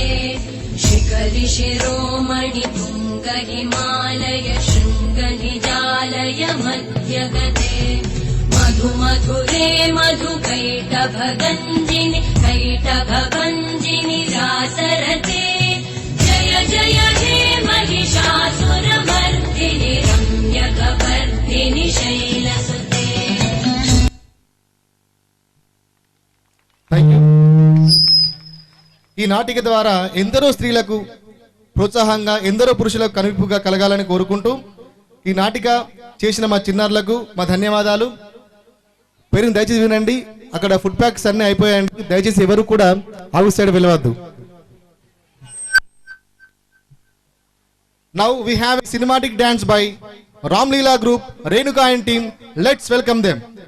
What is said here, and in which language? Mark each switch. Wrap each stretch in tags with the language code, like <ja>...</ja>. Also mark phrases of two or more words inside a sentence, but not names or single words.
<sa>शिखरि शिरोमणि तुङ्ग हिमालय शृङ्ग निजालय मध्यगते मधु मधुरे मधु कैटभगञ्जिनि कैटभभञ्जिनि रासरते जय जय हे महिषासुरमर्दिनि रम्यकपर्दिनि शैलसुते.</sa> <te>ఈ నాటిక ద్వారా ఎందరో స్త్రీలకు ప్రోత్సాహంగా, ఎందరో పురుషులకు కనువిప్పుగా కలగాలని కోరుకుంటూ ఈ నాటిక చేసిన మా చిన్నారులకు మా ధన్యవాదాలు. పేరుని దయచేసి వినండి. అక్కడ</te> <en>food packs</en> <te>అన్ని అయిపోయాయండి. దయచేసి ఎవరు కూడా అవుట్ సైడ్ వెళ్ళవద్దు.</te> <en>Now we have a cinematic dance by Ram Leela Group, Renuka and team. Let's welcome them.</en>